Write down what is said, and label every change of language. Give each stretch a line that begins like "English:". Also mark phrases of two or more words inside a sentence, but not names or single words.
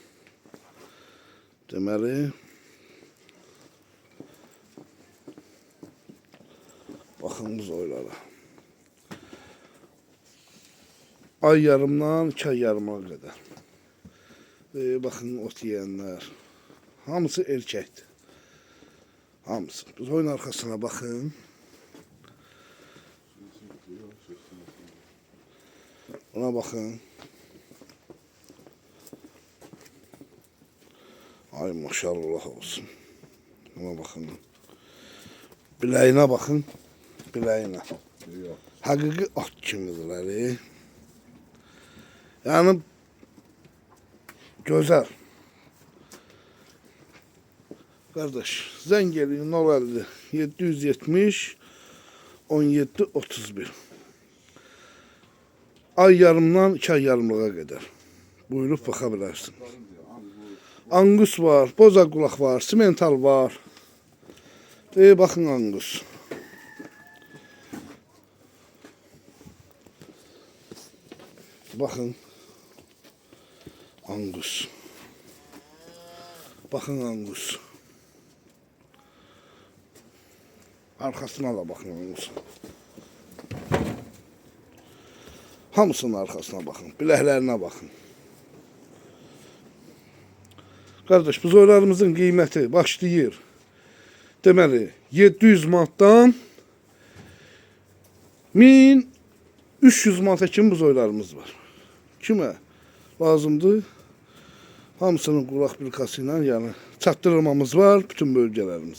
Azerbaijani: Deməli baxın bu zoylara. Ay yarımdan 2 ay yarıma qədər. Baxın ot yeyənlər. Hamısı erkəkdir.
Turkish: Hamısı. Biz oyun arkasına bakın. Ona bakın. Ay maşallah olsun. Ona bakın. Bileğine bakın.
Azerbaijani: Bileğine. Hakiki at kimidirler.
Turkish: Yani güzel. Kardeş,
Azerbaijani: zəng eləyin 050 770 17 31. Ay yarımdan 2 ay yarımlığa qədər. Buyurub baxa bilərsiniz. Angus var, boza qulaq var, simental var. Baxın Angus. Baxın. Angus. Baxın Angus.
Turkish: Arkasına da bakın Angus. Hamısının arkasına bakın.
Azerbaijani: Biləklərinə bakın. Kardeş, bu zoylarımızın qiyməti başlayır. Deməli, 700 manatdan 1300 manata kimi bu zoylarımız var. Kimə lazımdır? Hamısının qulaq bilkası ilə, yəni çatdırılmamız var bütün bölgələrimizə.